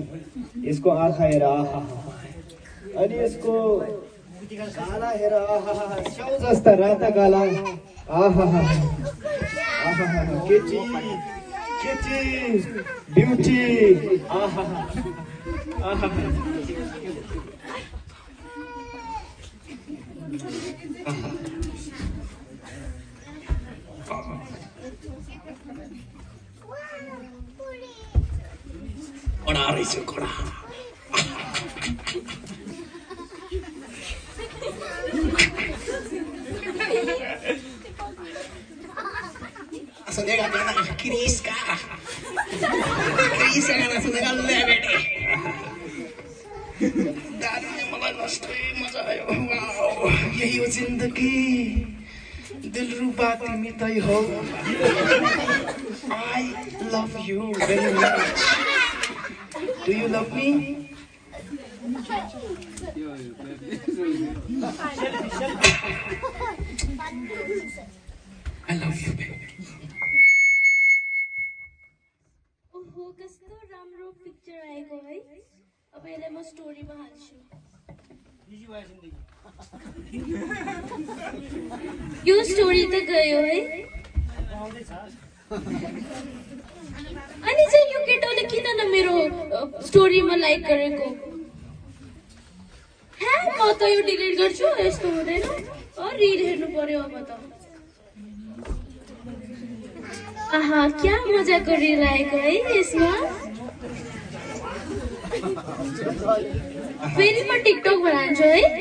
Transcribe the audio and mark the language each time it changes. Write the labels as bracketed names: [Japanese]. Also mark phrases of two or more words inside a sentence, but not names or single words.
[Nepali] यसको आँखा हेर, आहा, अनि यसको गाला हेर, आहा, स्याउ जस्ता राता गाला, आहा, केटी केटी ब्युटी आहा आहा कडा रहेछ कडा [Hindi] सुनेगा गाना क्रिस का गाना सुनेगा ले बेटे दारू ने [Nepali] मलाई कस्तो मजा आयो वाओ यही हो जिन्दगी दिलरुबा तिमी तै हो [English] I love you very much. Do you love me? I love you, baby. [Nepali] ओहो कस्तो राम्रो पिक्चर आएको है अब यसलाई म स्टोरीमा हाल्छु यो स्टोरी त गयो है अनि चाहिँ यो केटाले किन न मेरो स्टोरीमा लाइक गरेको हे म त यो डिलिट गर्छु यस्तो हुँदैन रिल हेर्नु पर्यो अब त आहा क्या मजाको रिल आएको है यसमा फेरि म टिकटक बनाउँछु है